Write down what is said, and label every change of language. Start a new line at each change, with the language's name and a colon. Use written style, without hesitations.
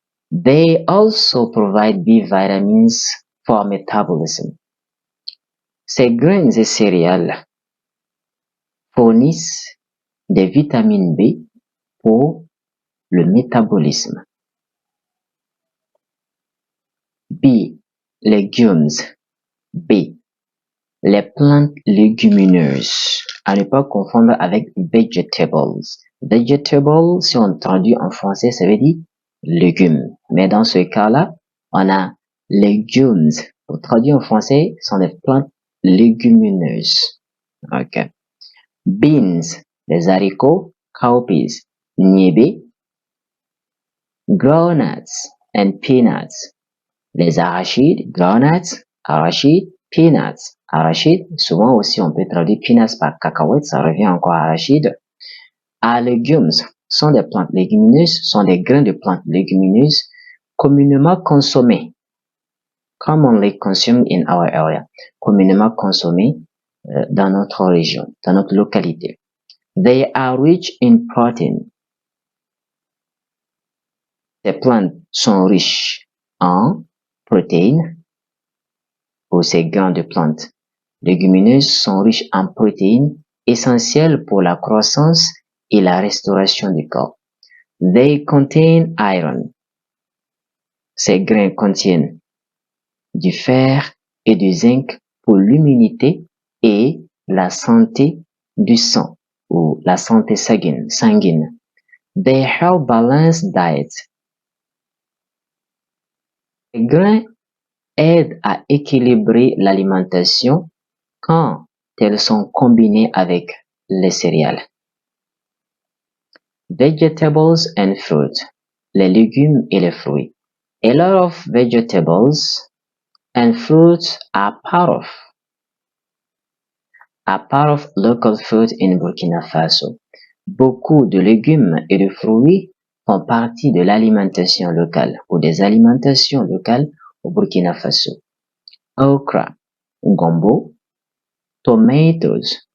English: They also provide B vitamins for metabolism.
French: Ces grains et céréales fournissent des vitamines B pour le métabolisme. B. Legumes. B. Les plantes légumineuses. À ne pas confondre avec vegetables. Vegetables, si on traduit en français, ça veut dire légumes. Mais dans ce cas-là, on a legumes. Pour traduire en français, ce sont des plantes légumineuses.
English: Ok. Beans, les haricots, cowpeas, niébé, groundnuts and peanuts.
French: Les arachides, groundnuts, arachides, peanuts. Arachides, souvent aussi on peut traduire peanuts par cacahuètes, ça revient encore à arachide. Legumes sont des plantes légumineuses, sont des grains de plantes légumineuses communément consommés.
English: Commonly consumed in our area.
French: Communément consommés dans notre région, dans notre localité.
English: They are rich in protein.
French: Ces plantes sont riches en protéines, ou ces grains de plantes légumineuses sont riches en protéines essentielles pour la croissance et la restauration du corps.
English: They contain iron.
French: Ces grains contiennent du fer et du zinc pour l'immunité et la santé du sang ou la santé sanguine.
English: They help balance diet.
French: Les grains aident à équilibrer l'alimentation quand elles sont combinées avec les céréales.
English: Vegetables and fruit,
French: les légumes et les fruits.
English: A lot of vegetables and fruits are part of local food in Burkina Faso.
French: Beaucoup de légumes et de fruits font partie de l'alimentation locale ou des alimentations locales au Burkina Faso. Okra, gombo, tomatoes,